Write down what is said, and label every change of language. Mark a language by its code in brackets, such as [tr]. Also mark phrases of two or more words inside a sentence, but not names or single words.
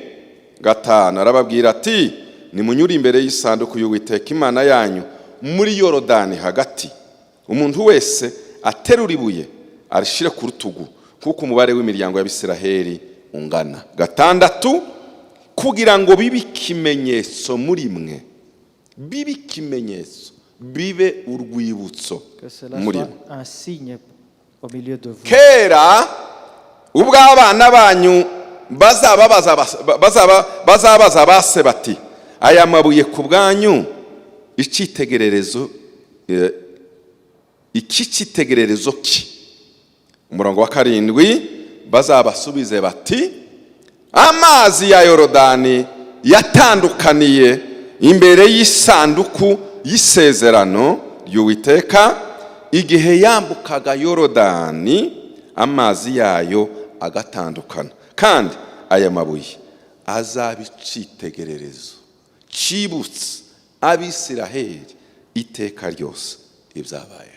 [rw] 5 arababwira ati nimunyure imbere y'isanduku y'Uwiteka Imana yanyu muri Yorodani hagati, umuntu wese aterura ibuye arishire ku rutugu kuko umubare w'imiryango y'Abisiraheli ungana. 6 kugira ngo bibe ikimenyetso muri mwe, bibe ikimenyetso, bibe urwibutso muri mwe. [fr] Un signe au milieu de vous. [rw] Kera ubwo abana banyu bazabaza base bati aya mabuye ku bwanyu icyitegererezo iki cyitegererezo ki. Umurongo wa 7 bazabasubize bati amazi ya Yorodani yatandukaniye imbere y'isanduku y'isezerano y'Uwiteka igihe yambukaga Yorodani, amazi yayo agatandukana, kandi aya mabuye azaba icyitegererezo cyibutsa Abisiraheli iteka ryose ibyabayeho.